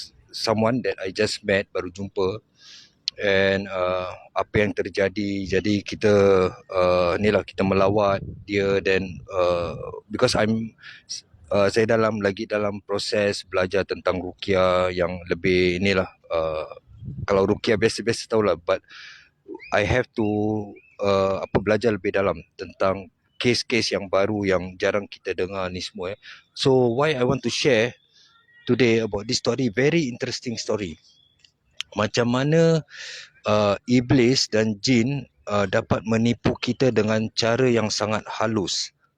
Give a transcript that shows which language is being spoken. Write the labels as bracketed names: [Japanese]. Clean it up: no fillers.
[English] Someone that I just met, [Malay] baru jumpa. And apa yang terjadi, jadi kita kita melawat dia. Dan because saya lagi dalam proses belajar tentang ruqyah yang lebih kalau ruqyah biasa-biasa tahulah, [English] but I have to [Malay] belajar lebih dalam tentang kes-kes yang baru yang jarang kita dengar ni semua. [English] So why I want to share today about this story, very interesting story. [Malay] Macam mana iblis dan jin dapat menipu kita dengan cara yang sangat halus.